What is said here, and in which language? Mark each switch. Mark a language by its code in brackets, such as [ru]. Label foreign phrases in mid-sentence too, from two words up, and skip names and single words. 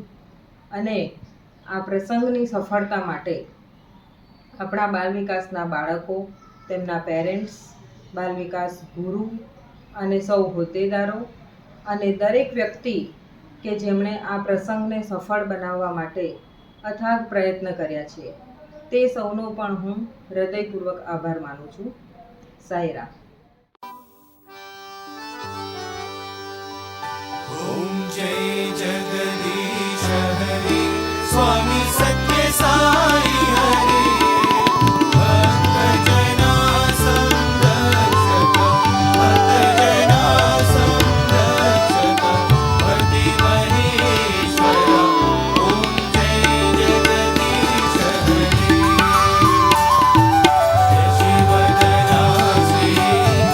[gu] અને આ પ્રસંગની સફળતા માટે આપણા બાલ વિકાસના બાળકો, તેમના પેરેન્ટ્સ, બાલ વિકાસ ગુરુ અને સૌ હોદ્દેદારો અને દરેક વ્યક્તિ કે જેમણે આ પ્રસંગને સફળ બનાવવા માટે અથાગ પ્રયત્ન કર્યા છે, તે સૌનો પણ હું હૃદયપૂર્વક આભાર માનું છું. સાંઈરામ. [hi] ओम जय जगदीश हरे स्वामी सत्य साई हरे भक्त जना संरक्षक भक्त जना संरक्षक भक्ति महेश्वर ओम जय जगदीश हरे जय शिवदना श्री